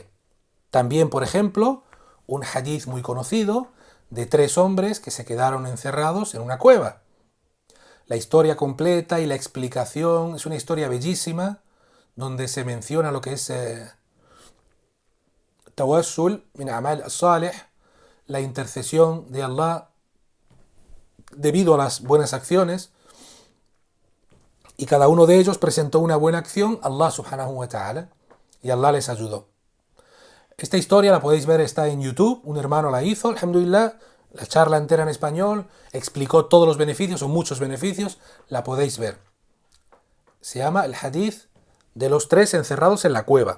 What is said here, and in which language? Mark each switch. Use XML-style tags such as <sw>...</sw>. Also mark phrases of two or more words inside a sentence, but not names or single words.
<es>También, por ejemplo, un hadith muy conocido de 3 hombres que se quedaron encerrados en una cueva. La historia completa y la explicación es una historia bellísima donde se menciona lo que es</es> <ar>توسل من عمل الصالح,</ar> <es>la intercesión de Allah debido a las buenas acciones, y cada uno de ellos presentó una buena acción a Allah</es> <ar>سبحانه وتعالى</ar> <es>y Allah les ayudó. Esta historia la podéis ver, está en YouTube, un hermano la hizo, alhamdulillah, la charla entera en español, explicó todos los beneficios o muchos beneficios, la podéis ver. Se llama el hadith de los 3 encerrados en la cueva.</es>